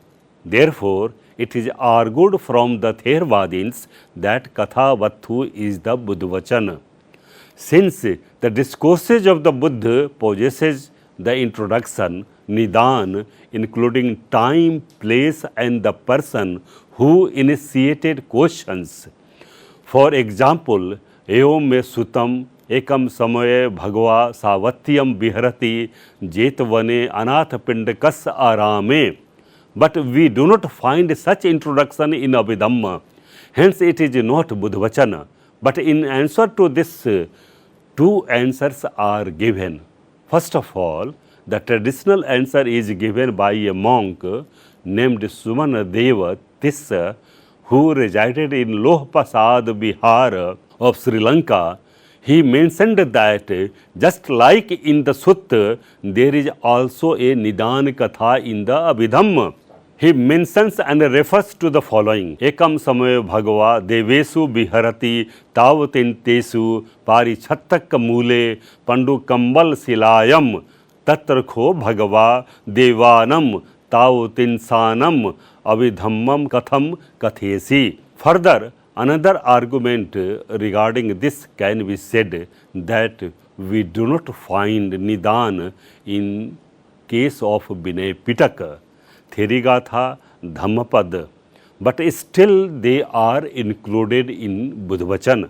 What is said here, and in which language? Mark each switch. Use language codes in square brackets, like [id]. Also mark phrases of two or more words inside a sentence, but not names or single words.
[en] Therefore, it is argued from the Theravadins that Kathavattu is the Buddhavachana. Since the discourses of the Buddha possesses the introduction, Nidan, including time, place, and the person who initiated questions. For example, [pi] Eom me sutam ekam samaye bhagava savatyam viharati jetvane anathapindakas arame. [en] But we do not find such introduction in Abhidhamma. Hence, it is not Buddhavachana. But in answer to this, 2 answers are given. First of all, the traditional answer is given by a monk named Sumanadeva Tissa, who resided in Lohpasad Bihar of Sri Lanka. He mentioned that just like in the Sutta, there is also a Nidan Katha in the Abhidhamma. He mentions and refers to the following: [pi] Ekam samaya bhagava devesu biharati tavatintesu parichattak mule pandu kambal silayam tatrkho bhagava devanam tavatinsanam abhidhammam katham kathesi. [en] Further, another argument regarding this can be said that we do not find Nidan in case of Vinay Pitaka, Therigatha, Dhammapad, but still they are included in Buddhavachana.